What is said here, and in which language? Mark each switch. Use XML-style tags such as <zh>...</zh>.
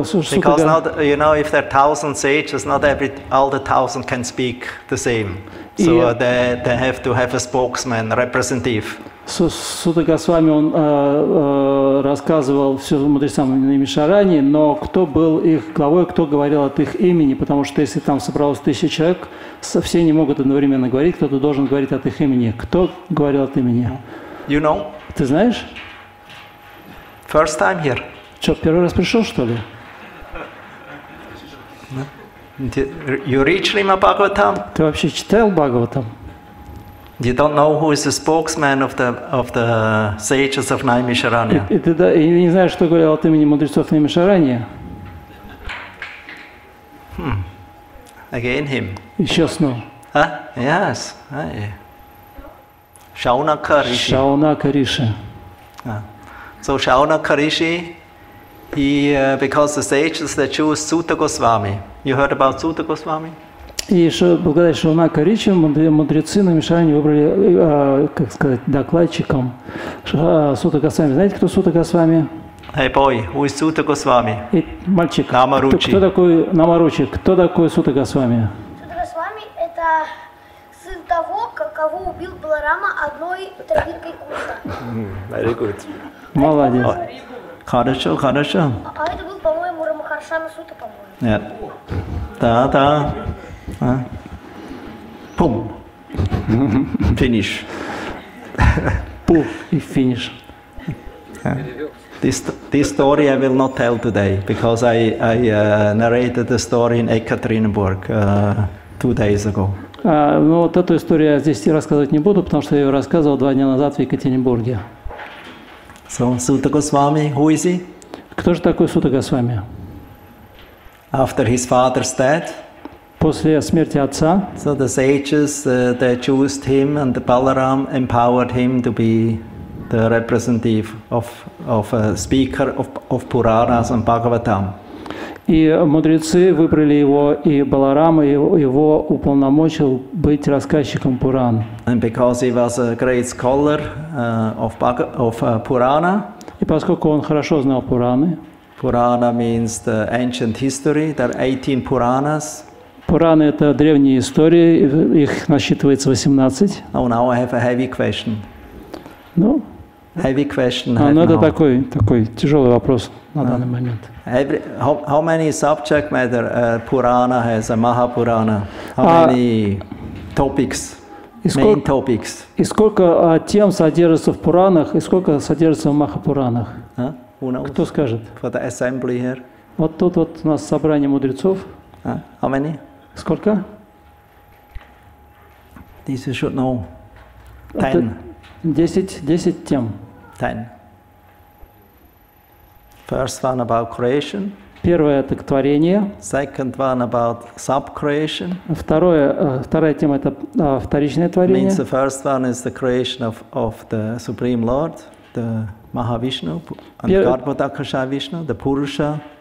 <en>Because not, you know, if there are 1,000 sages, not all the 1,000 can speak the same. So Yeah. they have to have a spokesman, representative.</en> <ru>Сута Госвами, он рассказывал все мудрецам на Мишаране, но кто был их главой, кто говорил от их имени, потому что если там собралось 1000 человек, все не могут одновременно говорить, кто-то должен говорить от их имени. Кто говорил от имени?</ru> <en>You know,</en> <ru>Ты знаешь?</ru> <en>first time here.</en> <ru>Что, первый раз пришел, что ли?</ru> <en>You read Srimad Bhagavatam?</en> <ru>Ты вообще читал Бхагаватам?</ru> <en>You don't know who is the spokesman of the sages of Naimisharanya.</en> <ru>И ты не знаешь, что говорил от имени мудрецов на Мишаране?</ru> <en>Again him.</en> <ru>Еще снова.</ru> <en>Huh? Yes. Hey. Shaunaka Rishi.</en> <ru>Шаунака Риши.</ru> <en>So Shaunaka Rishi, he because the sages they choose Suta Goswami. You heard about Suta Goswami?</en> <ru>И благодаря Шаунака Риши мудрецы на Мишаране выбрали, как сказать, докладчиком Сута Госвами. Знаете, кто Сута Госвами?</ru> <en>Hey boy, who is Suta Goswami?</en> <ru>И мальчик. Намаручи. Кто такой Намаручи? Кто такой Сута Госвами? Сута Госвами – это сын того, кого убил Баларама одной травинкой куста.</ru> <en>Very good.</en> <ru>Молодец. Хорошо, хорошо. А это был, по-моему, Рамахаршана Сута, по-моему.</ru> <en>Yeah. Da. Boom. Finish.</en> <ru>Пуф и финиш.</ru> <en>This story I will not tell today because I narrated the story in Ekaterinburg 2 days ago.</en> <ru>Но вот эту историю я здесь рассказывать не буду, потому что я ее рассказывал 2 дня назад в Екатеринбурге.</ru> <en>So Suta Goswami, who is he?</en> <ru>Кто же такой Сута Госвами?</ru> <en>after his father's death.</en> <ru>После смерти отца.</ru> <en>So the sages they chose him, and the Balaram empowered him to be the representative of a speaker of Puranas and Bhagavatam.</en> <ru>И мудрецы выбрали его, и Баларама его уполномочил быть рассказчиком Пуран.</ru> <en>And because he was a great scholar of Purana.</en> <ru>И поскольку он хорошо знал Пураны.</ru> <en>Purana means the ancient history. There are 18 Puranas.</en> <ru>Пураны – это древние истории, их насчитывается 18.</ru> <en>Oh, now I have a heavy question.</en> <ru>Ну,</ru> <en>heavy question.</en> <ru>Ну это такой тяжелый вопрос на данный момент.</ru> <en>How many subject matter Purana has, a Mahapurana? How many topics, main topics?</en> <ru>И сколько тем содержится в Пуранах, и сколько содержится в Махапуранах? Кто скажет?</ru> <en>For the assembly here.</en> <ru>Вот тут вот у нас собрание мудрецов.</ru> <en>How many?</en> <ru>Сколько?</ru> <en>This you should know. 10.</en> <ru>10 тем. 10.</ru> <en>First one about creation.</en> <ru>Первое – это творение.</ru> <en>Second one about sub-creation.</en> <ru>Вторая тема – это вторичное творение.</ru> <en>Means the first one is the creation of the Supreme Lord, the Mahavishnu, and Garbhodakasha Vishnu, the Purusha.</en>